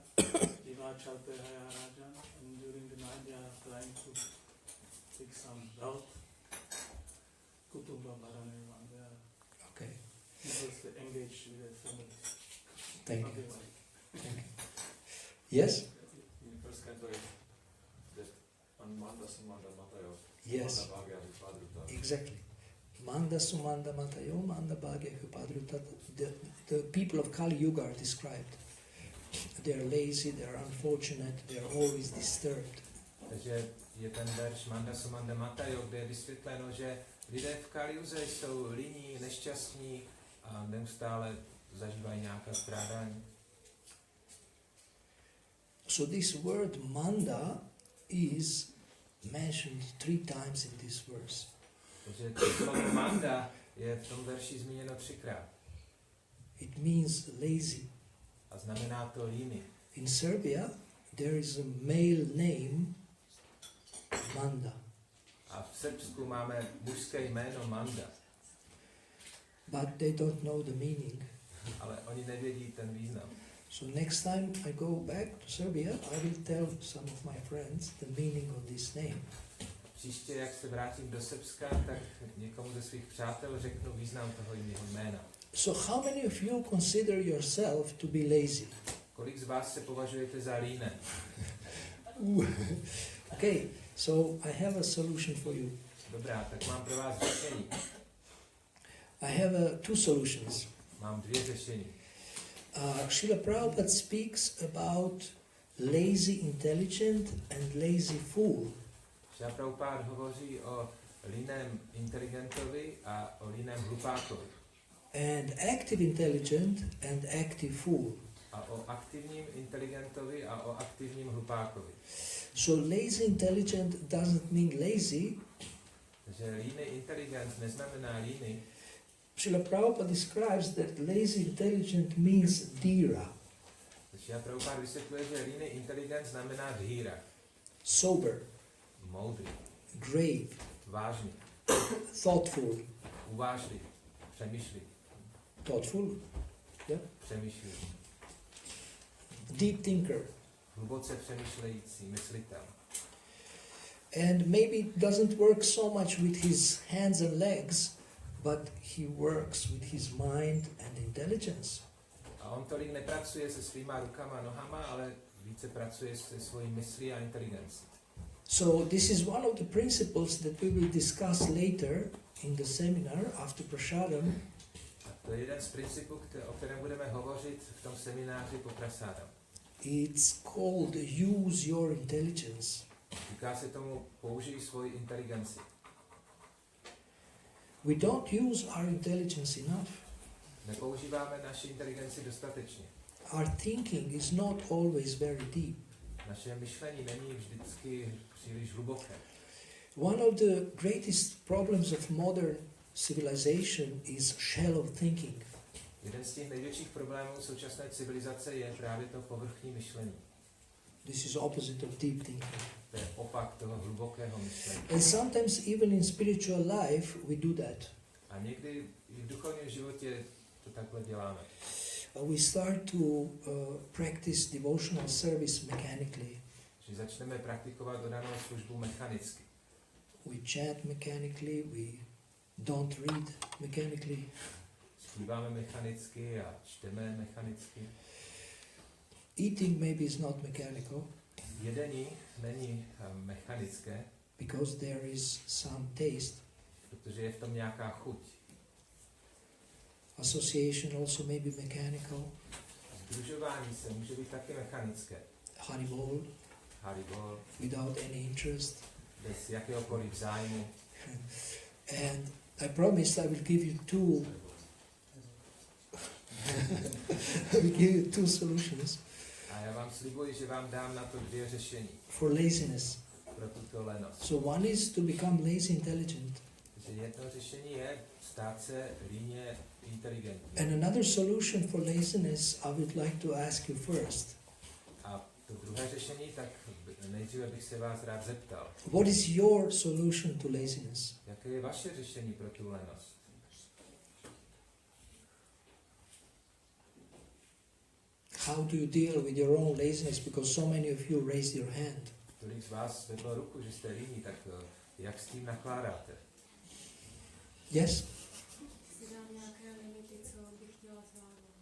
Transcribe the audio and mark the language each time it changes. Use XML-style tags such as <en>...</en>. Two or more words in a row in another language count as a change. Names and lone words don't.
<sa>Jivachate hayarajan,</sa> <en>and during the night they are trying to take some wealth.</en> <sa>Kutumba barane nama.</sa> <en>They are Okay. because they engage with their family. Thank you. Otherwise, Thank you. Yes? In first canto is that</en> <sa>Manda Sumanda Matayo.</sa> <en>Yes.</en> <sa>Manda Bhagya Vipadruta.</sa> <en>Exactly.</en> <sa>Manda sumanda matayo, manda bhagya kupadruta.</sa> <en>The people of Kali Yuga are described. They are lazy, they are unfortunate, they are always disturbed.</en> <cs>Takže je ten verš</cs> <sa>Manda Sumanda Matayo,</sa> <cs>kde je vysvětleno, že lidé v Kaliuze jsou líní, nešťastní a neustále zažívají nějaké strádání.</cs> <en>So this word manda is mentioned 3 times in this verse.</en> <cs>Takže to slovo manda je v tom verši zmíněno 3krát</cs> <en>It means lazy.</en> <cs>a znamená to líny.</cs> <en>In Serbia, there is a male name, Manda.</en> <cs>A v Srbsku máme mužské jméno Manda,</cs> <en>But they don't know the meaning.</en> <cs>ale oni nevědí ten význam.</cs> <en>So next time I go back to Serbia, I will tell some of my friends the meaning of this name.</en> <cs>Příště, jak se vrátím do Srbska, tak někomu ze svých přátel řeknu význam toho jeho jména.</cs> <en>So how many of you consider yourself to be lazy?</en> <cs>Kolik z vás se považujete za líné?</cs> <en>Okay, so I have a solution for you.</en> <cs>Dobrá, tak mám pro vás řešení.</cs> <en>I have 2 solutions.</en> <cs>Mám 2 řešení.</cs> <en>Srila Prabhupada speaks about lazy intelligent and lazy fool.</en> <cs>Šrila Prabhupád hovoří o líném inteligentovi a o líném hlupákovi.</cs> <en>And active intelligent and active fool.</en> <cs>A o aktivním inteligentovi a o aktivním hlupákovi.</cs> <en>So lazy intelligent doesn't mean lazy.</en> <cs>Takže líný inteligent neznamená líný.</cs> <en>Srila Prabhupada describes that lazy intelligent means dhira,</en> <cs>Šrila Prabhupád vysvětluje, že líný inteligent znamená dhíra,</cs> <en>sober,</en> <cs>moudrý,</cs> <en>grave,</en> <cs>vážný,</cs> <en>thoughtful.</en> <cs>uvážlivý, přemýšlivý,</cs> <en>Thoughtful, yeah.</en> <cs>přemýšlivý,</cs> <en>Deep thinker.</en> <cs>hluboce přemýšlející, myslitel.</cs> <en>And maybe doesn't work so much with his hands and legs, but he works with his mind and intelligence.</en> <cs>A on tolik nepracuje se svýma rukama a nohama, ale více pracuje se svojí myslí a inteligencí.</cs> <en>So this is one of the principles that we will discuss later in the seminar after Prasadam.</en> <cs>A to je jeden z principů, o kterém budeme hovořit v tom semináři po Prasadam.</cs> <en>It's called use your intelligence.</en> <cs>Říká se tomu použij svoji inteligenci.</cs> <en>We don't use our intelligence enough.</en> <cs>Nepoužíváme naši inteligenci dostatečně.</cs> <en>Our thinking is not always very deep.</en> <cs>Naše myšlení není vždycky příliš hluboké.</cs> <en>One of the greatest problems of modern civilization is shallow thinking.</en> <cs>Jeden z těch největších problémů současné civilizace je právě to povrchní myšlení.</cs> <en>This is opposite of deep thinking.</en> <cs>To je opak toho hlubokého myšlení.</cs> <en>And sometimes even in spiritual life we do that.</en> <cs>A někdy i v duchovním životě to takhle děláme.</cs> <en>We start to practice devotional service mechanically.</en> <cs>Že začneme praktikovat dodanou službu mechanicky.</cs> <en>We chant mechanically, we don't read mechanically.</en> <cs>Zpíváme mechanicky a čteme mechanicky.</cs> <en>Eating maybe is not mechanical</en> <cs>Jedení není mechanické,</cs> <en>because there is some taste.</en> <cs>protože je v tom nějaká chuť.</cs> <en>Association also may be mechanical.</en> <cs>Sdružování se může být taky mechanické.</cs> <en>Haribol,</en> <cs>Haribol,</cs> <en>without any interest.</en> <cs>bez jakéhokoliv zájmu.</cs> <en>And I promised I will give you two. I will give you two solutions</en> <cs>A já vám slibuji, že vám dám na to 2 řešení</cs> <en>for laziness.</en> <cs>pro tuto lenost.</cs> <en>So one is to become lazy intelligent,</en> <cs>Takže jedno řešení je stát se líně inteligentní.</cs> <en>and another solution for laziness I would like to ask you first.</en> <cs>A to druhé řešení, tak nejdříve bych se vás rád zeptal,</cs> <en>What is your solution to laziness?</en> <cs>jaké je vaše řešení pro tu lenost?</cs> <en>How do you deal with your own laziness? Because so many of you raised your hand.</en> <cs>Tolik z vás zvedlo ruku, že jste líní, tak jak s tím nakládáte?</cs> <en>Yes?</en> <cs>Si dám nějaké limity, co bych chtěla zvládnout.</cs>